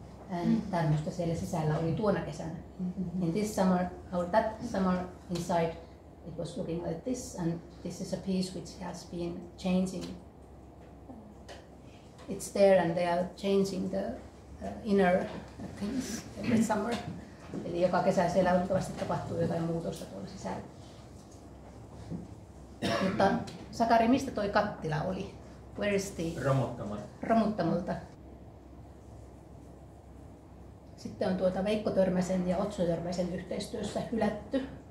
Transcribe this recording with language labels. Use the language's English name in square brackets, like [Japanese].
[Finnish] And tämmöistä siellä sisällä oli tuona kesänä. [English] In this summer, or that summer inside, it was looking like this, and this is a piece which has been changing. It's there, and they are changing the inner things every summer. [Finnish] Eli joka kesä siellä luultavasti tapahtuu jotain muutosta tuolla sisällä. Mutta Sakari, mistä toi kattila oli? [English] Where is the... [Finnish] Romuttamolta. Sitten on Veikko Törmäsen ja Otso Törmäsen yhteistyössä hylätty.